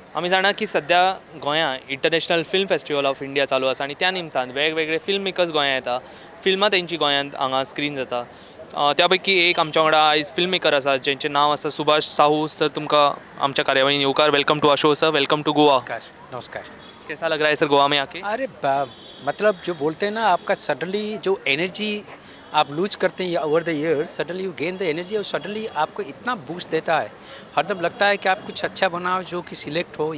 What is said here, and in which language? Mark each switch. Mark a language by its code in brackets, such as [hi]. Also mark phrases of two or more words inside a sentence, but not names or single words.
[kok] आमी जाणा की सध्या गोंयांत इंटरनॅशनल फिल्म फेस्टिवल ऑफ इंडिया चालू आसा आनी त्या निमतान वेगवेगळे [en] film makers [kok] गोंयांत येता, फिल्मां तेंची गोंयांत हांगा स्क्रीन जाता. त्या पैकी एक आमच्या वांगडा आयज [en] film maker [kok] आसा जेंचें नांव आसा सुभाष साहू. सर तुमकां आमच्या कार्यावळीन येवकार, [en] Welcome to our show sir, welcome to Goa. [hi] नमस्कार, नमस्कार। कैसा लग रहा है सर गोवा में आके? अरे मतलब जो बोलते हैं ना, आपका सडनली जो एनर्जी आप लूज करते हैं [en] over the year, suddenly you gain the energy [hi] और सडनली आपको इतना बूस्ट देता है। हरदम लगता है कि आप कुछ अच्छा बनाओ जो कि सिलेक्ट हो।